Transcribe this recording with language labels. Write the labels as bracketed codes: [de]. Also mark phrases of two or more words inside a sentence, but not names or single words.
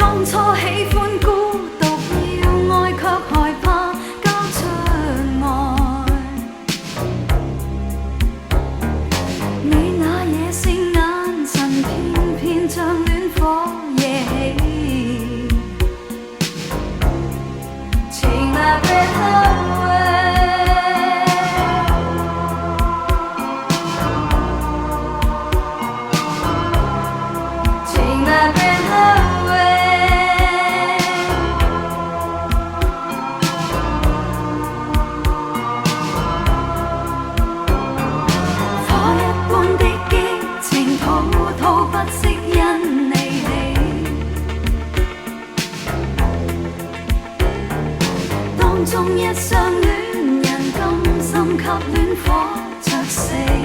[yue] 初喜歡孤獨，要愛卻害怕交出愛。你那野性眼神，偏偏將戀火惹起。 [en] Take my breath away， Take my breath away。 [yue] 火一般的激情，滔滔不息因你起。當中一雙戀人，甘心給戀火灼死。